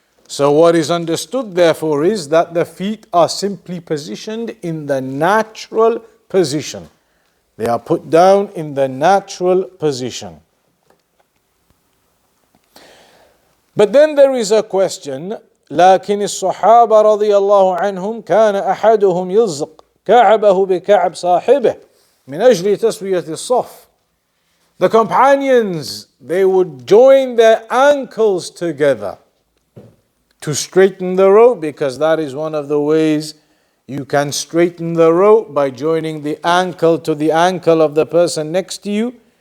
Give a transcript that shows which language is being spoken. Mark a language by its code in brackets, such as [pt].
[en] So what is understood therefore is that the feet are simply positioned in the natural position. They are put down in the natural position. But then there is a question. [ar] لكن الصحابة رضي الله عنهم كان أحدهم يلزق كعبه بكعب صاحبه من أجل تسوية الصف. [en] The companions, they would join their ankles together to straighten the row, because that is one of the ways you can straighten the row, by joining the ankle to the ankle of the person next to you.